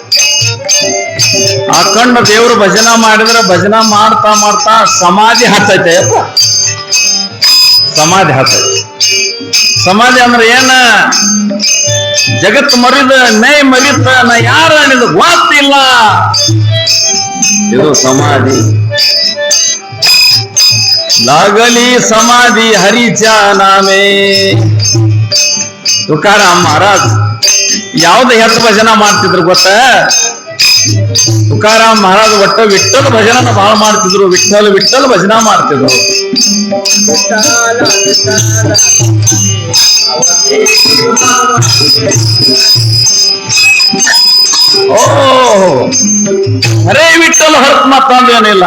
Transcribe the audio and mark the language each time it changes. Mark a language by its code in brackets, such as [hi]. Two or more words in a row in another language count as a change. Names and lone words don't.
[kn] ಅಖಂಡ ದೇವರು ಭಜನಾ ಮಾಡಿದ್ರೆ ಭಜನಾ ಮಾಡ್ತಾ ಮಾಡ್ತಾ ಸಮಾಧಿ ಹತ್ತೈತೆ ಅಪ್ಪ. ಸಮಾಧಿ ಹತ್ತೈತೆ. ಸಮಾಧಿ ಅಂದ್ರೆ ಏನ? ಜಗತ್ ಮರಿದ ನೈ ಮರಿತ ನಾ ಯಾರ ನಿಂದು ಗೊತ್ತಿಲ್ಲ. ಇದು ಸಮಾಧಿ. [mr] लागली समाधी हरीच्या नामे. [kn] ತುಕಾರಾಮ್ ಮಹಾರಾಜ್ ಯಾವ್ದು ಹೆತ್ತ ಭಜನ ಮಾಡ್ತಿದ್ರು ಗೊತ್ತ? ತುಕಾರಾಮ್ ಮಹಾರಾಜ್ ಒಟ್ಟ ವಿಠ್ಠಲ ಭಜನ ಬಹಳ ಮಾಡ್ತಿದ್ರು. ವಿಠ್ಠಲ ವಿಠ್ಠಲ ಭಜನ ಮಾಡ್ತಿದ್ರು. ಓ ಅರೇ ವಿಠ್ಠಲ ಹೊರತು ಮತ್ತೊಂದೇನಿಲ್ಲ.